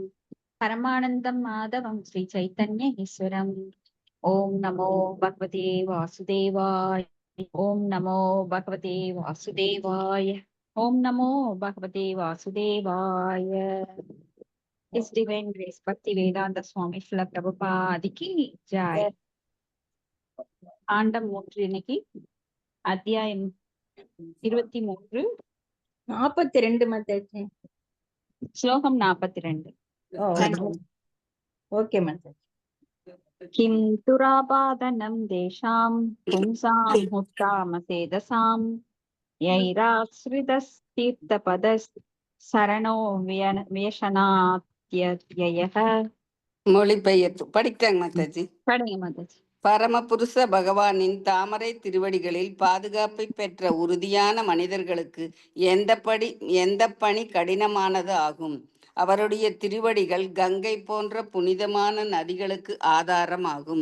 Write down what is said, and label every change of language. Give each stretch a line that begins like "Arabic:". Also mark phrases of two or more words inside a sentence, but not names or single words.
Sanskrit: परमानन्दं माधवं श्रीचैतन्य ईश्वरम् ॐ नमो भगवते वासुदेवाय ॐ नमो भगवते वासुदेवाय ॐ नमो भगवते वासुदेवाय
English: His Divine Grace
Sanskrit: भक्ति वेदांत स्वामी श्रील प्रभुपादिकी जय
Tamil: ஆண்டம் 3 இன்னைக்கு அத்தியாயம் 23 42 மாதாஜி. ஸ்லோகம் 42. ஓகே மாதாஜி.
Sanskrit: किं दुरापादनं देशां पुंसां हुट्टामसेदसां यैराश्रितस्तीर्थपदसरणो व्यसनात्ययः.
Tamil: மொழிபெயர்த்து படிக்கிறாங்க மாதாஜி. படிங்க மாதாஜி. பரமபுருஷ பகவானின் தாமரை திருவடிகளில் பாதுகாப்பை பெற்ற உறுதியான மனிதர்களுக்கு எந்த பணி கடினமானது ஆகும். அவருடைய திருவடிகள் கங்கை போன்ற புனிதமான நதிகளுக்கு ஆதாரமாகும்.